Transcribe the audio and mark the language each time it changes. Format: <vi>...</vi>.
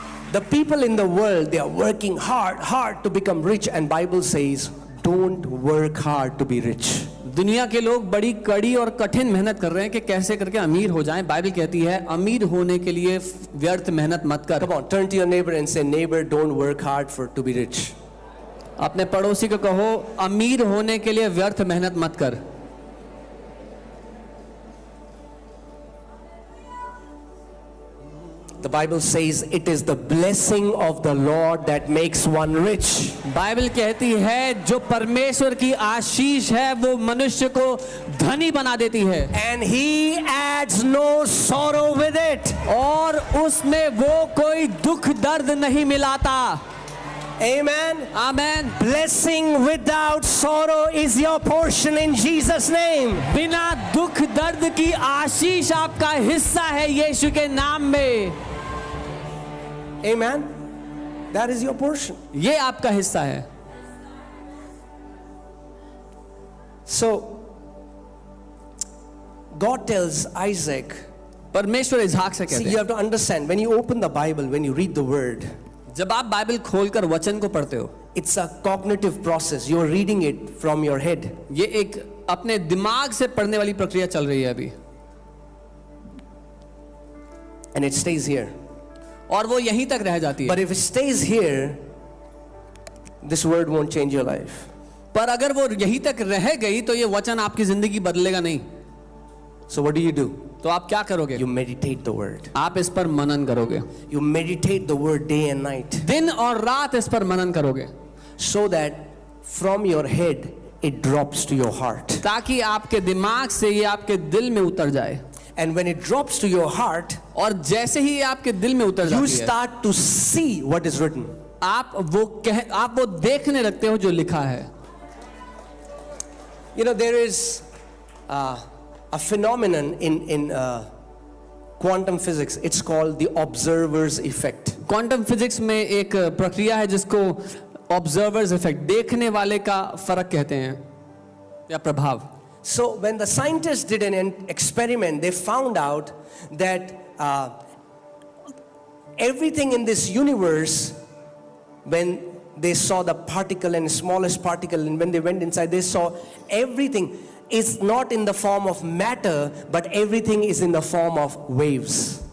<en>The people in the world, they are working hard to become rich, and Bible says, don't work hard to be rich.</en> <hi>दुनिया के लोग बड़ी कड़ी और कठिन मेहनत कर रहे हैं कि कैसे करके अमीर हो जाएं। बाइबल कहती है अमीर होने के लिए व्यर्थ मेहनत मत कर।</hi> <en>Come on, turn to your neighbor and say, neighbor, don't work hard to be rich.</en> <hi>अपने पड़ोसी को कहो अमीर होने के लिए व्यर्थ मेहनत मत कर।</hi> <en>The Bible says it is the blessing of the Lord that makes one rich.</en> <hi>Bible कहती है जो परमेश्वर की आशीष है वो मनुष्य को धनी बना देती है,</hi> <en>And he adds no sorrow with it.</en> <hi>और उसमें वो कोई दुख दर्द नहीं मिलाता।</hi> <en>Amen.</en> <hi>Amen.</hi> <en>Blessing without sorrow is your portion in Jesus' name.</en> <hi>बिना दुख दर्द की आशीष आपका हिस्सा है यीशु के नाम में।</hi> <en>Amen. That is your portion.</en> <hi>ये आपका हिस्सा है।</hi> <en>So, God tells Isaac,</en> <hi>परमेश्वर इसहाक से</hi> <en>see,</en> <hi>कहते</hi> <en>you</en> <hi>हैं,</hi> <en>have to understand, when you open the Bible, when you read the word,</en> <hi>जब आप बाइबल खोलकर वचन को पढ़ते हो,</hi> <en>it's a cognitive process. You're reading it from your head.</en> <hi>ये एक अपने दिमाग से पढ़ने वाली प्रक्रिया चल रही है अभी,</hi> <en>And it stays here.</en> <hi>और वो यहीं तक रह जाती है।</hi> <en>But if it stays here, this word won't change your life.</en> <hi>पर अगर वो यहीं तक रह गई तो ये वचन आपकी जिंदगी बदलेगा नहीं।</hi> <en>So what do?</en> <hi>तो आप क्या करोगे?</hi> <en>You meditate the word.</en> <hi>आप इस पर मनन करोगे,</hi> <en>You meditate the word day and night,</en> <hi>दिन और रात इस पर मनन करोगे,</hi> <en>so that from your head it drops to your heart.</en> <hi>ताकि आपके दिमाग से ये आपके दिल में उतर जाए।</hi> <en>And when it drops to your heart,</en> <hi>और जैसे ही ये आपके दिल में उतर</hi> <en>you</en> <hi>जाती है,</hi> <en>start to see what is written.</en> <hi>आप वो देखने लगते हो जो लिखा है।</hi> <en>You know, there is a phenomenon in quantum physics. It's called the observer's effect.</en> <hi>Quantum physics में एक प्रक्रिया है जिसको ऑब्जर्वर्स इफेक्ट, देखने वाले का फर्क कहते हैं या प्रभाव।</hi> <en>So when the scientists did an experiment, they found out that everything in this universe, when they saw the particle and smallest particle, and when they went inside, they saw everything is not in the form of matter, but everything is in the form of waves.</en>